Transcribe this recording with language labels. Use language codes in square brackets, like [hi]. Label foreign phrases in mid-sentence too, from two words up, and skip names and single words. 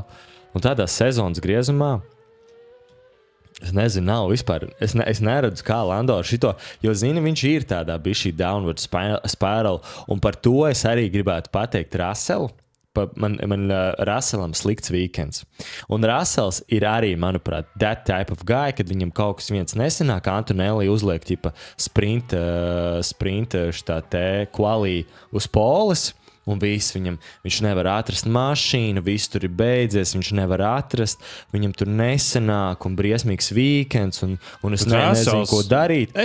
[lv] Un tādā sezonas griezumā, es nezinu, nav vispār. Es neredzu, kā Lando ar šito, jo, zini, viņš ir tādā bišķī [en] downward spiral. [lv] Un par to es arī gribētu pateikt Russellu. Man Russellam slikts weekends. Un Russells ir arī, manuprāt, [en] that type of guy, [lv] kad viņam kaut kas viens nesanāk, Antonelli uzliek ķipa sprint šitā te quali uz poles, un viņš nevar atrast mašīnu, viss tur ir beidzies, viņš nevar atrast, viņam tur nesanāk, un briesmīgs weekends, un es nezinu, ko darīt.